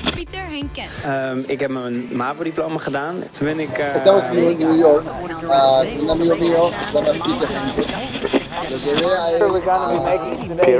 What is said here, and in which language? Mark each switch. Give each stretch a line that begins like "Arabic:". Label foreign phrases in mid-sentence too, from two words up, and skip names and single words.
Dutch: Pieter Henket. Ik heb mijn MAVO-diploma gedaan. Toen ben ik...
Spanish: Estamos en New York. Un amigo mío se llama Pieter Henket. Lo llevé a él.